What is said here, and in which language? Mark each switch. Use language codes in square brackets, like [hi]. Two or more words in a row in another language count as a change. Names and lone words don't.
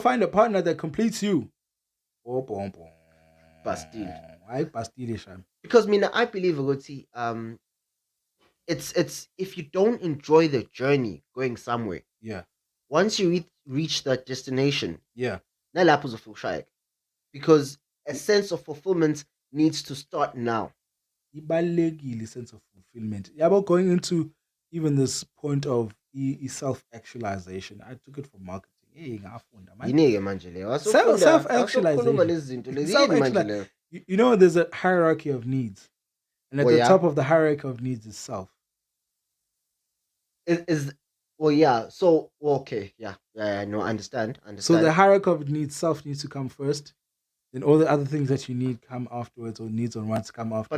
[en] go find a partner that completes you, Bastille. I bastille, Sham. Because I believe ukuthi it's if you don't enjoy the journey going somewhere, Yeah, once you reach that destination, yeah. [zu] nalapho uzofushayeka. [en] Because a sense of fulfillment needs to start now. Ibalulekile sense of fulfillment. Yeah, but going into even this point of self-actualization, I took it from marketing. [zu] Hey, ngafunda, man. Yini-ke manje leyo? [en] Self-actualization. [zu] Wasukhuluma lezi zinto lezi. Yini manje leyo? [en] You know, there's a hierarchy of needs, and at Well, the yeah. top of the hierarchy of needs is self. Is well, yeah. So okay, yeah. No, understand. So the hierarchy of needs, self needs to come first. Then all the other things that you need come afterwards, or needs and wants come afterwards.